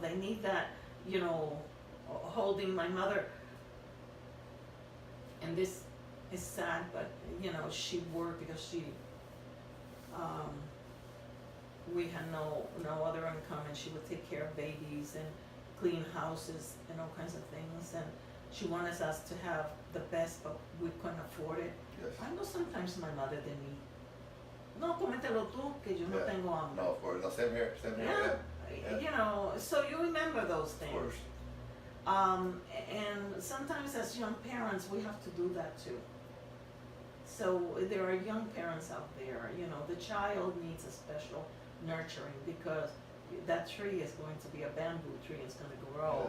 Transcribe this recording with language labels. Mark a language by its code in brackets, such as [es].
[en] They need that, holding. My mother, and this is sad, but, she worked because we had no other income, and she would take care of babies and clean houses and all kinds of things. And she wanted us to have the best, but we couldn't afford it. Yes. I know sometimes my mother [es] de mí, no, cómetelo tú, que yo no tengo hambre. [en] No, of course. No, same here. Yeah. So you remember those things. Of course. And sometimes as young parents, we have to do that too. So there are young parents out there, the child needs a special nurturing, because that tree is going to be a bamboo tree, it's going to grow.